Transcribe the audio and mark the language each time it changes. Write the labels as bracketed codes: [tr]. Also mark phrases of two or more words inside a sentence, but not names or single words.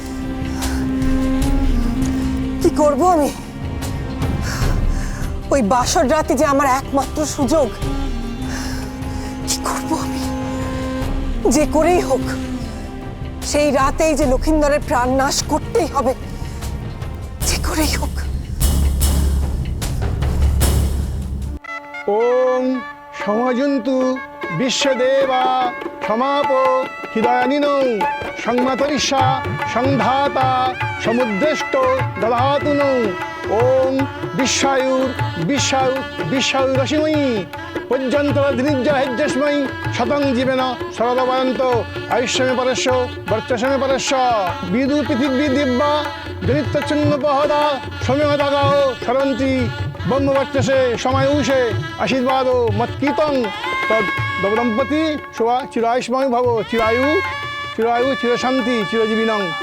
[bn] কি করবো আমি? ওই বাসর রাতে যে আমার একমাত্র সুযোগ, কি করবো আমি? যে করেই হোক সেই রাতেই যে লক্ষিন্দরের প্রাণ নাশ করতেই হবে, যে করেই হোক। [sa] ওম সমজন্তু বিশ্বদেবা সমাপ হৃদয়ানিনৌ সংমাতরিষা সংধাতা সমুদ্রেষ্ট দধাতুনৌ। ওম বিশ্বায়ুর বিশ্বায়ু বিশ্বায়ুরশ্মিময়ী পর্যন্তরধিনির্যহেজ্যস্মৈ শতং জীবেন সরলবয়ন্ত আয়ুষ্যমে পরস্য বর্চস্যমে পরস্য বিদু পৃথিবী দিব্যা জনিত্যচ্ছন্নপহদা সৌম্যদাগাহ সরন্তি ব্রহ্মবর্চসে সমায়ুষে আশীর্বাদ মৎকীতং তদ দম্পতি শুভা চিরায়ুষ্ময় ভব চিরায়ু চিরায়ু চিরশান্তি চিরজীবিনং।